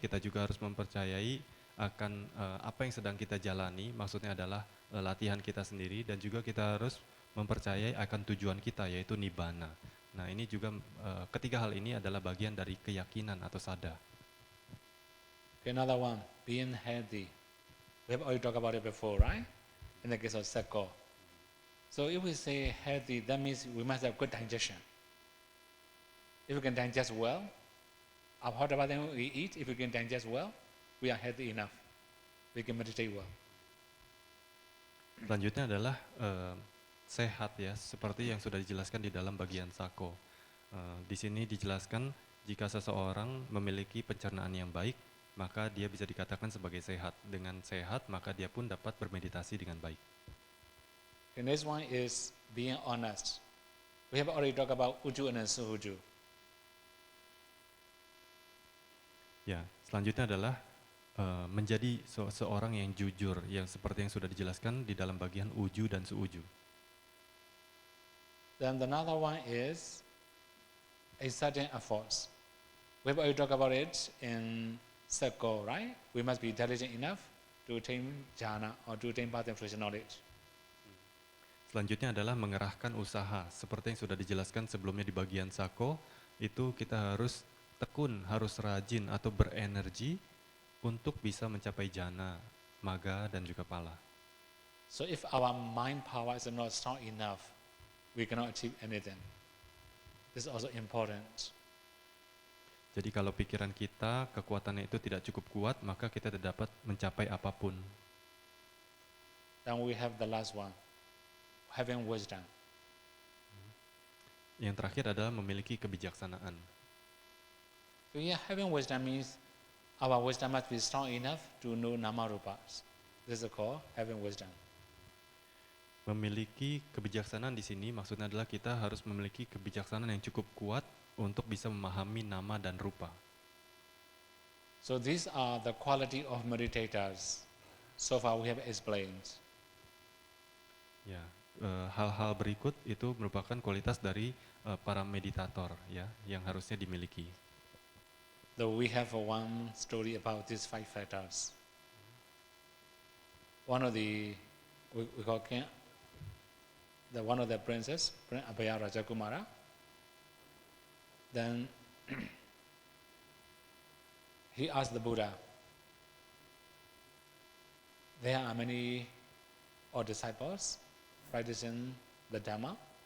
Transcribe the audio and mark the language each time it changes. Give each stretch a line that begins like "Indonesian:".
Indonesian: Kita juga harus mempercayai akan apa yang sedang kita jalani, maksudnya adalah latihan kita sendiri, dan juga kita harus mempercayai akan tujuan kita, yaitu nibbana. Nah, ini juga ketiga hal ini adalah bagian dari keyakinan atau saddha.
English: Okay, another one, being healthy. We have already talked about it before, right? In the case of Sekko. So if we say healthy, that means we must have good digestion. If we can digest well, whatever thing we eat, if we can digest well, we are healthy enough. We can meditate well.
Indonesian: Selanjutnya adalah sehat ya, seperti yang sudah dijelaskan di dalam bagian Sako. Di sini dijelaskan jika seseorang memiliki pencernaan yang baik, maka dia bisa dikatakan sebagai sehat. Dengan sehat, maka dia pun dapat bermeditasi dengan baik.
English: The next one is being honest. We have already talked about uju and suhuju.
Indonesian: Ya, selanjutnya adalah menjadi seorang yang jujur, yang seperti yang sudah dijelaskan di dalam bagian uju dan suuju.
English: Then another one is exerting efforts. We have already talked about it in Sekko, right? We must be diligent enough to attain jhana or to attain path and fruition knowledge.
Indonesian: Selanjutnya adalah mengerahkan usaha, seperti yang sudah dijelaskan sebelumnya di bagian Sako, itu kita harus tekun, harus rajin atau berenergi untuk bisa mencapai jhana, magga, dan juga pala.
English: So if our mind power is not strong enough, we cannot achieve anything. This is also important.
Indonesian: Jadi kalau pikiran kita, kekuatannya itu tidak cukup kuat, maka kita tidak dapat mencapai apapun.
English: Then we have the last one, having wisdom.
Indonesian: Yang terakhir adalah memiliki kebijaksanaan.
English: So yeah, having wisdom means our wisdom must be strong enough to know nama rupas. This is called having wisdom.
Indonesian: Memiliki kebijaksanaan di sini maksudnya adalah kita harus memiliki kebijaksanaan yang cukup kuat untuk bisa memahami nama dan rupa.
English: So these are the quality of meditators. So far we have explained.
Indonesian: Ya, hal-hal berikut itu merupakan kualitas dari para meditator ya, yang harusnya dimiliki.
English: Though we have one story about these 5 factors. One of the we call one of the princes, Prince Abhaya Rajakumara. Then he asked the Buddha, there are many disciples practicing the Dhamma.